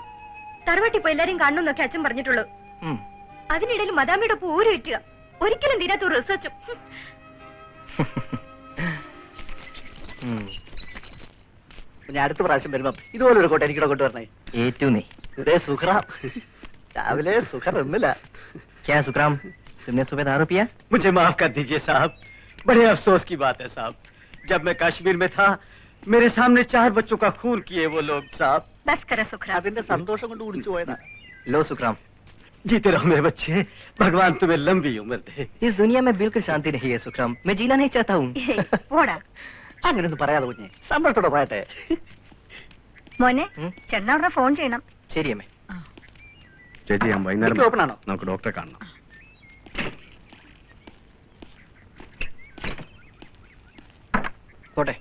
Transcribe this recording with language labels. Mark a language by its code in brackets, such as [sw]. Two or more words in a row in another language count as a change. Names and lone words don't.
[ml] തറവാട്ടിൽ പോയി എല്ലാരും കാണണമെന്നൊക്കെ അച്ഛൻ പറഞ്ഞിട്ടുള്ളൂ. അതിനിടയിൽ മദാമിയുടെ ഒപ്പം ഊര് വിറ്റുക. ഒരിക്കലും തീരാത്ത റിസർച്ചും. ഞാൻ അടുത്ത പ്രാവശ്യം വരുമ്പോ ഇതുപോലെ ഒരു കോട്ട എനിക്കിടെ കൊണ്ടുവരണേ. ഏറ്റു നീ. സുഖറാം, രാവിലെ സുഖർ ഒന്നുമില്ല. [hi] क्या सुखराम, तुमने सुबह दारू पिया? मुझे माफ कर दीजिए साहब, बड़े अफसोस की बात है साहब। जब मैं कश्मीर में था, मेरे सामने 4 बच्चों का खून किए वो लोग साहब। बस कर सुखराम. [ml] അതിന്റെ സന്തോഷം കൊണ്ട് കുടിച്ചു പോയതാ. [hi] लो सुखराम, जीते रहो मेरे बच्चे, भगवान तुम्हें लंबी उम्र दे। इस दुनिया में बिल्कुल शांति नहीं है सुखराम. मैं जीना नहीं चाहता हूँ. [ml] പോടാ. അങ്ങനെയൊന്നും പറയാതെ കുഞ്ഞെ, സന്തോഷത്തോടെ പറയട്ടെ. മോനെ, ചെന്നവിടെ ഫോൺ ചെയ്യണം. ശരി അമ്മേ. ചേച്ചി, ഞാൻ വൈകുന്നേരം എനിക്ക് open ആണോ? നമുക്ക് ഡോക്ടറെ കാണണം. പോട്ടെ.